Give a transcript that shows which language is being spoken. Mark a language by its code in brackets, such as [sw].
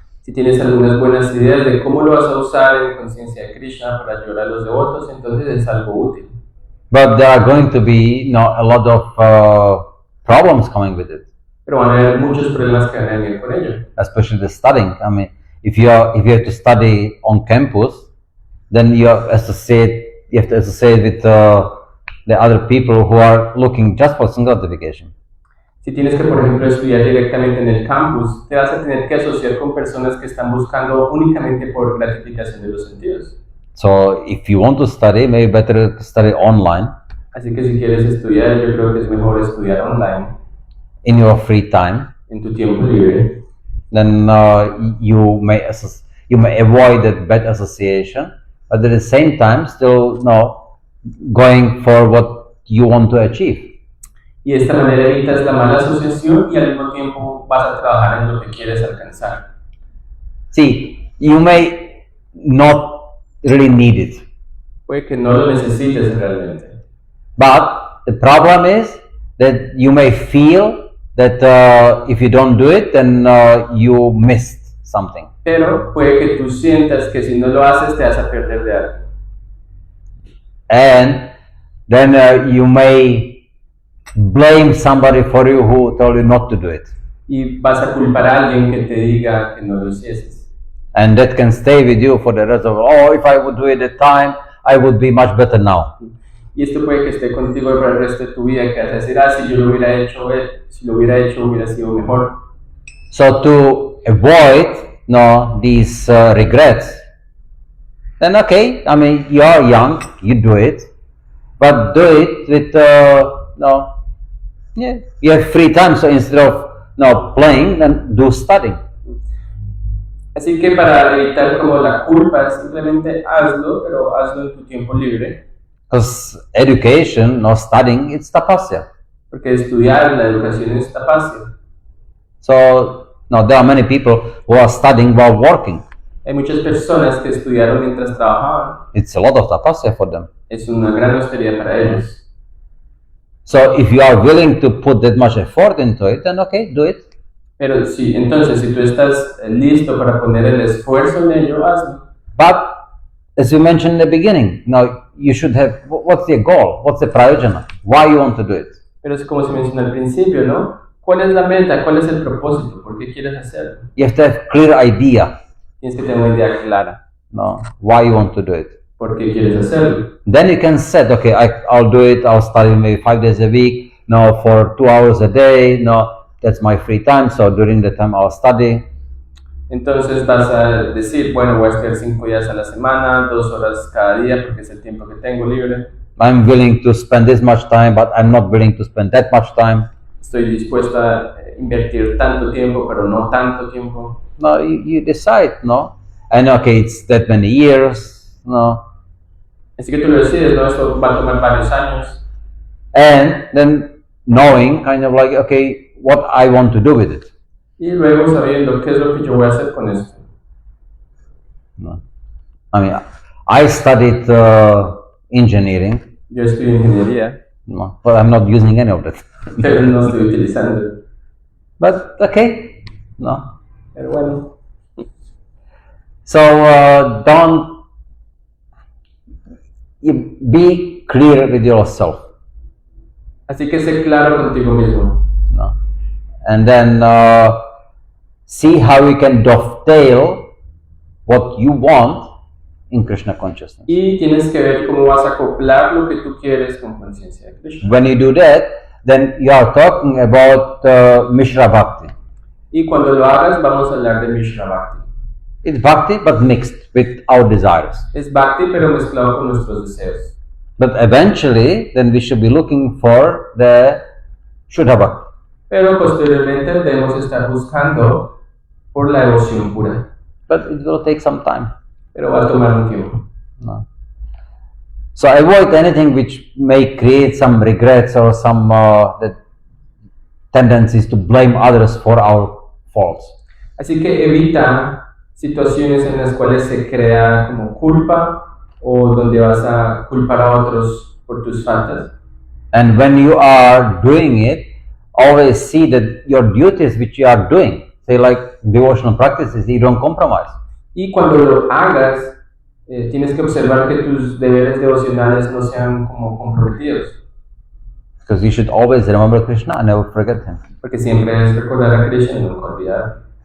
[es] Si tienes algunas buenas ideas de cómo lo vas a usar en conciencia de Krishna para ayudar a los devotos, entonces es algo útil. [en] But there are going to be a lot of problems coming with it. [es] Pero van a haber muchos problemas que van a venir con ello. [en] Especially the studying. I mean, if you have to study on campus, then you have to associate with the other people who are looking just for some gratification. [es] Si tienes que, por ejemplo, estudiar directamente en el campus, te vas a tener que asociar con personas que están buscando únicamente por gratificación de los sentidos. [en] So if you want to study, maybe better to study online [es] Así que si quieres estudiar, yo creo que es mejor estudiar online, [en] in your free time. [es] en tu tiempo libre. [en] Then you may avoid that bad association, but at the same time still going for what you want to achieve. [es] Y de esta manera evitas la mala asociación y al mismo tiempo vas a trabajar en lo que quieres alcanzar. [en] See, you may not really need it, [es] Puede que no lo necesites realmente. [en] but the problem is that you may feel that if you don't do it, then you missed something. [es] Pero puede que tú sientas que si no lo haces te vas a perder de algo. [en] And then you may blame somebody for you who told you not to do it. [es] Y vas a culpar a alguien que te diga que no lo hicieses. [en] And that can stay with you for the rest of, oh, if I would do it at time, I would be much better now. [es] Y esto puede que esté contigo para el resto de tu vida, que vas a decir, si yo lo hubiera hecho, si lo hubiera hecho hubiera sido mejor. [en] So to avoid these regrets, then okay, I mean, you are young, you do it, but do it with, you have free time, so instead of playing, then do studying. [es] Así que para evitar como la culpa, simplemente hazlo, pero hazlo en tu tiempo libre. [en] Because education, studying, it's tapasya. [es] Porque estudiar, la educación es tapasya. [en] So, there are many people who are studying while working. [es] Hay muchas personas que estudiaron mientras trabajaban. [en] It's a lot of tapasya for them. [es] Es una gran austeridad para ellos. [en] So, if you are willing to put that much effort into it, then okay, do it. [es] Pero sí, entonces, si tú estás listo para poner el esfuerzo en ello, hazlo. [en] But, as you mentioned in the beginning, you should have, what's the goal? What's the prayojana? Why you want to do it? [es] Pero es como se mencionó al principio, ¿no? ¿Cuál es la meta? ¿Cuál es el propósito? ¿Por qué quieres hacerlo? [en] You have to have clear idea, [es] Tienes que tener una idea clara. [en] why you want to do it. [es] ¿Por qué quieres hacerlo? [en] Then you can set, okay, I'll do it, I'll study maybe 5 days a week, for 2 hours a day, that's my free time, so during the time I'll study. [es] Entonces vas a decir, bueno, voy a estudiar 5 días a la semana, 2 horas cada día, porque es el tiempo que tengo libre. [en] I'm willing to spend this much time, but I'm not willing to spend that much time. [es] Estoy dispuesto a invertir tanto tiempo, pero no tanto tiempo. [en] No, you decide, and okay, it's that many years, [es] Así que tú lo decides, ¿no? Esto va a tomar varios años. [en] and then knowing kind of like, okay, what I want to do with it. [es] Y luego sabiendo qué es lo que yo voy a hacer con esto. [en] I mean, I studied engineering, [es] Yo estudio ingeniería, [en] but I'm not using any of that. [es] pero no estoy utilizando. [en] But okay, [es] Pero bueno, [en] So don't be clear with yourself, [es] así que sé claro contigo mismo. [en] and then see how you can dovetail what you want in Krishna consciousness. [es] Y tienes que ver cómo vas a acoplar lo que tú quieres con conciencia de Krishna. [en] When you do that, then you are talking about Mishra Bhakti. [es] Y cuando lo hagas, vamos a hablar de Mishra Bhakti. [en] It's Bhakti but mixed with our desires. [es] Es Bhakti, pero mezclado con nuestros deseos. [en] But eventually, then we should be looking for the Shuddha Bhakti. [es] Pero posteriormente debemos estar buscando por la devoción pura. [en] But it will take some time. [es] Pero va a tomar un tiempo. [en] So avoid anything which may create some regrets or some tendencies to blame others for our faults. [es] Así que evita situaciones en las cuales se crea como culpa o donde vas a culpar a otros por tus faltas. [en] And when you are doing it, always see that your duties which you are doing, say like devotional practices, you don't compromise. [es] Y cuando lo hagas, tienes que observar que tus deberes devocionales no sean como comprometidos. [en] Because you should always remember Krishna and never forget him. [es] Porque siempre es recordar a Krishna y nunca olvidar.